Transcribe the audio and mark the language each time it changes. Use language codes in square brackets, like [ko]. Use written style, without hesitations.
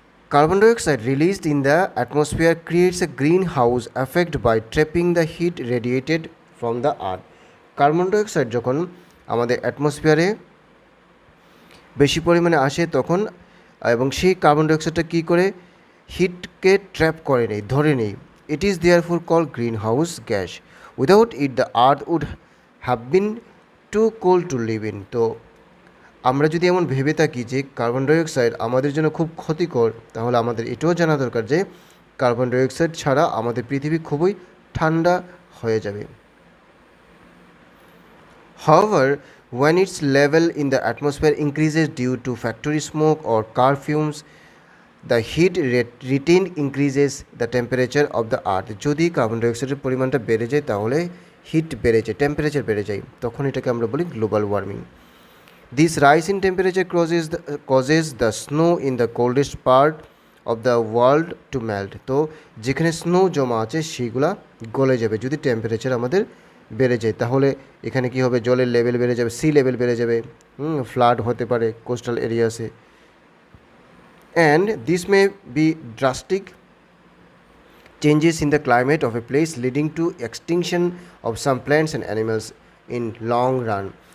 [en] Carbon dioxide released in the atmosphere creates a greenhouse effect by trapping the heat radiated from the earth. [bn] Carbon dioxide যখন আমাদের অ্যাটমসফিয়ারে বেশি পরিমাণে আসে তখন এবং সেই কার্বন ডাইঅক্সাইডটা কী করে হিটকে ট্র্যাপ করে নেই, ধরে নেই। [en] It is therefore called greenhouse gas. Without it the earth would have been too cold to live in. [bn] তো আমরা যদি এমন ভেবে থাকি যে কার্বন ডাইঅক্সাইড আমাদের জন্য খুব ক্ষতিকর, তাহলে আমাদের এটাও জানা দরকার যে কার্বন ডাইঅক্সাইড ছাড়া আমাদের পৃথিবী খুবই ঠান্ডা হয়ে যাবে। [en] However, when its level in the atmosphere increases due to factory smoke or car fumes, the heat retained increases the temperature of the earth. [bn] যদি কার্বন ডাইঅক্সাইডের পরিমাণটা বেড়ে যায় তাহলে হিট বেড়ে যায়, টেম্পারেচার বেড়ে যায়, তখন এটাকে আমরা বলি global warming. [en] This rise in temperature causes the snow in the coldest part of the world to melt. [bn] তো যেখানে স্নো জমা আছে সেইগুলা গলে যাবে যদি টেম্পারেচার আমাদের বেড়ে যায়। তাহলে এখানে কি হবে, জলের লেভেল বেড়ে যাবে, সি লেভেল বেড়ে যাবে, ফ্লাড হতে পারে coastal এরিয়াসে। [en] And this may be drastic changes in the climate of a place leading to extinction of some plants and animals in long run.